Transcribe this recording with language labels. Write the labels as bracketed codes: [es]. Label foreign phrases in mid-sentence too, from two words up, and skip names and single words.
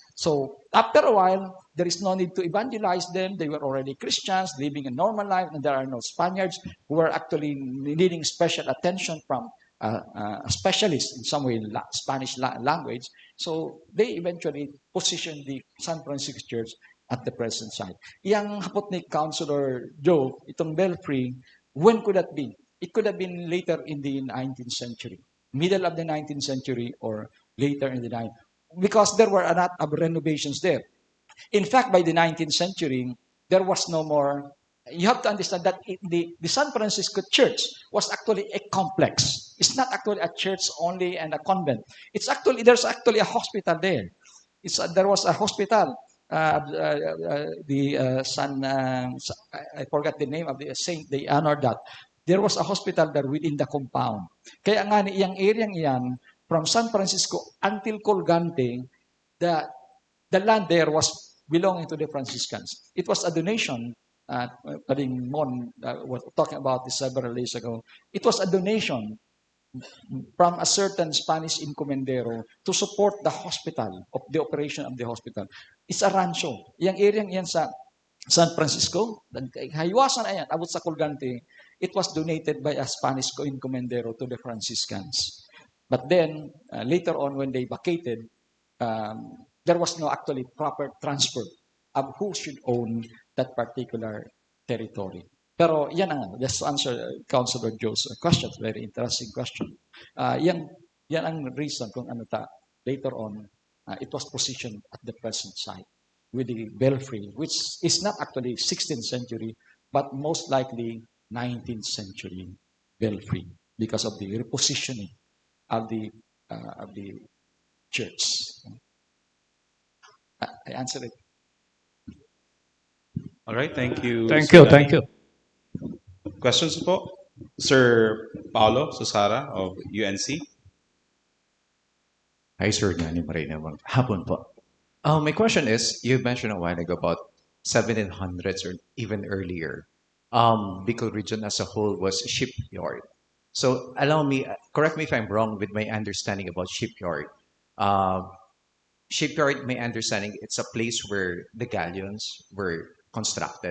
[en] So after a while, there is no need to evangelize them. They were already Christians, living a normal life, and there are no Spaniards who were actually needing special attention from a specialist in some way, Spanish language. So they eventually positioned the San Francisco Church at the present site. [bik] Yang hapot ni Councilor Joe, itong belfry, [en] when could that be? It could have been later in the 19th century. middle of the 19th century or later in the 19th, because there were a lot of renovations there. In fact, by the 19th century, there was no more. You have to understand that the San Francisco Church was actually a complex. It's not actually a church only and a convent. There's actually a hospital there. There was a hospital. The San I forgot the name of the saint. They honored that. There was a hospital there within the compound. [bik] Kaya nga ni iyang area iyan [en] from San Francisco until Colgante, the the land there was belonging to the Franciscans. It was a donation. Paring Mon was talking about this several days ago. It was a donation from a certain Spanish encomendero to support the hospital, of the operation of the hospital. It's a rancho. [bik] Yang area yan sa San Francisco, haywasan na yan, abot sa Colgante, [en] it was donated by a Spanish encomendero to the Franciscans. But then, later on when they vacated, there was no actually proper transfer of who should own that particular territory. [bik] Pero yan ang, [en] just to answer Councilor Joe's question, very interesting question. [bik] Yan ang [en] reason [bik] kung ano [en] later on, it was positioned at the present site with the belfry, which is not actually 16th century, but most likely 19th century belfry because of the repositioning of the church. I answered it. All right, thank you. Thank Sir you, Danny. thank you. Questions po? Sir Paolo Susara of UNC. Hi, Sir Danny Marina. [bik] Hapon po. [en] My question is, you mentioned a while ago about 1700s or even earlier. Bicol region as a whole was a shipyard. So allow me, correct me if I'm wrong with my understanding about shipyard. Shipyard, my understanding, it's a place where the galleons were constructed.